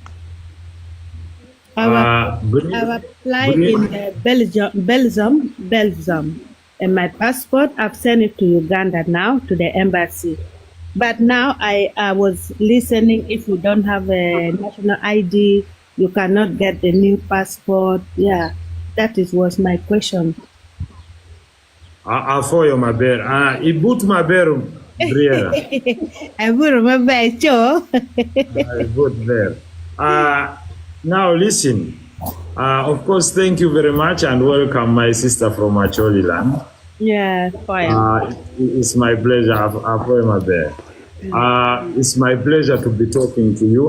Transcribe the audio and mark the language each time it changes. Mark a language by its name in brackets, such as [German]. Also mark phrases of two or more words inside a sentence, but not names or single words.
[English] I've applied in Belgium, and my passport, I've sent it to Uganda now, to the embassy. But now I was listening, if you don't have a national ID, you cannot get the new passport. Yeah, was my question. [Acoli] Afoyo maber. Ibut maber, Briera. [English] I will remember it, too. Ibut there. Now listen. Of course, thank you very much and welcome my sister from Acholi land. Yeah, fine. It's my pleasure. I've there. It's my pleasure to be talking to you.